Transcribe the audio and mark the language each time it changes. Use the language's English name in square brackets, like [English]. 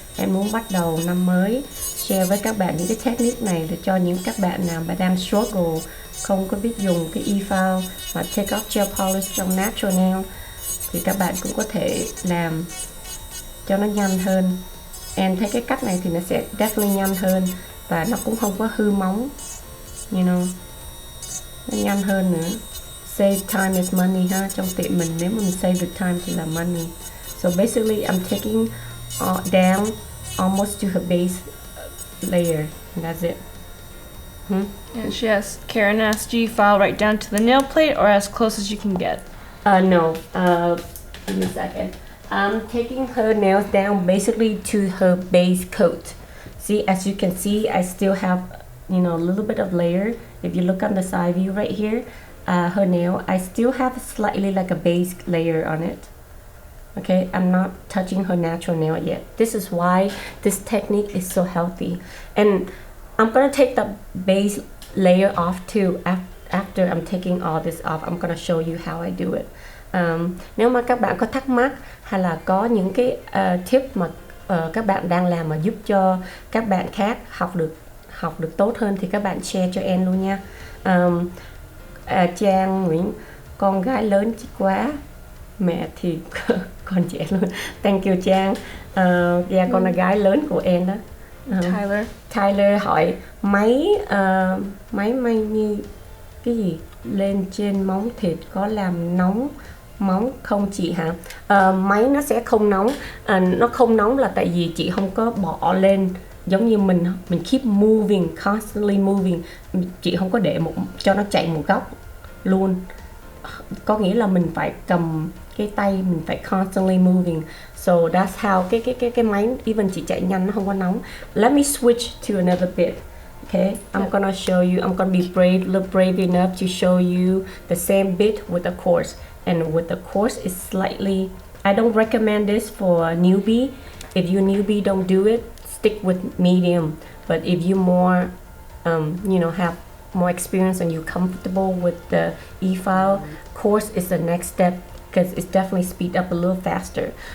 [Vietnamese] Em muốn bắt đầu năm mới share với các bạn những cái technique này để cho những các bạn nào mà đang struggle không có biết dùng cái 𝗂𝗏 mà [English] take off gel polish [Vietnamese] trong natural nail thì các bạn cũng có thể làm cho nó nhanh hơn. Em thấy cái cách này thì nó sẽ definitely nhanh hơn và nó cũng không có hư móng, [English] you know, [Vietnamese] nó nhanh hơn nữa. [English] Save time is money [Vietnamese] ha, trong tiệm mình nếu mà mình save được time thì là money. [English] So basically I'm taking down almost to her base layer and that's it. And she asked, Karen asked, do you file right down to the nail plate or as close as you can get? No, give me a second. I'm taking her nails down basically to her base coat. See, as you can see, I still have, you know, a little bit of layer. If you look on the side view right here, her nail, I still have slightly like a base layer on it. Okay, I'm not touching her natural nail yet. This is why this technique is so healthy. And I'm gonna take the base layer off too. After I'm taking all this off, I'm gonna show you how I do it. [Vietnamese] Nếu mà các bạn có thắc mắc hay là có những cái tip mà các bạn đang làm mà giúp cho các bạn khác học được tốt hơn thì các bạn share cho em luôn nha. Trang Nguyễn, con gái lớn quá, mẹ thì con trẻ luôn. [English] Thank you [Vietnamese] Trang. Con là gái lớn của em đó. Tyler hỏi máy may như cái gì lên trên móng thịt có làm nóng móng không chị hả? Máy nó sẽ không nóng. Nó không nóng là tại vì chị không có bỏ lên giống như mình [English] keep moving, constantly moving. [Vietnamese] Chị không có để cho nó chạy một góc luôn. Có nghĩa là mình phải cầm cái tay, mình phải [English] constantly moving. So that's how [Vietnamese] cái máy even chị chạy nhanh nó không có nóng. [English] Let me switch to another bit. Okay, I'm gonna show you. I'm gonna be brave enough to show you the same bit with the coarse. And with the coarse, it's slightly. I don't recommend this for a newbie. If you're newbie, don't do it. Stick with medium. But if you more, you know, have more experience and you're comfortable with the e-file, coarse is the next step because it's definitely speed up a little faster.